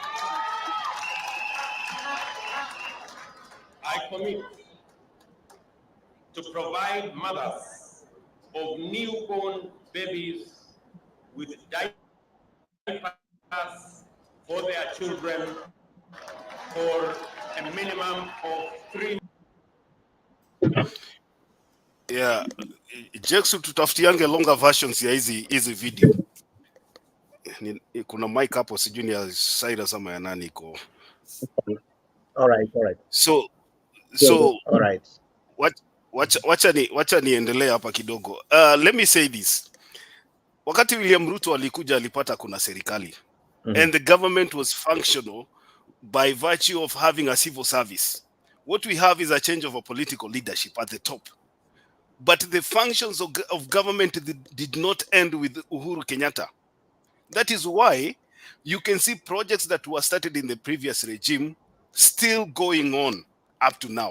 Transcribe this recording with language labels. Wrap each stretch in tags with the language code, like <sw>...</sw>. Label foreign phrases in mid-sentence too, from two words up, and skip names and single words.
<en>I commit to provide mothers of newborn babies with diapers for their children for a minimum of 3.</en> <sw>Yeah, Jackson, tutafutiange</sw> <en>longer versions</en> <sw>ya hizi video. Kuna mic hapo, sijui ni ya Cyrus ama ya nani iko.</sw> <en>All right. So all right.</en> <sw>Wacha niendelee hapa kidogo.</sw> <en>Let me say this.</en> <sw>Wakati William Ruto alikuja alipata kuna serikali.</sw> <en>And the government was functional by virtue of having a civil service. What we have is a change of a political leadership at the top. But the functions of government did not end with Uhuru Kenyatta. That is why you can see projects that were started in the previous regime still going on up to now.</en>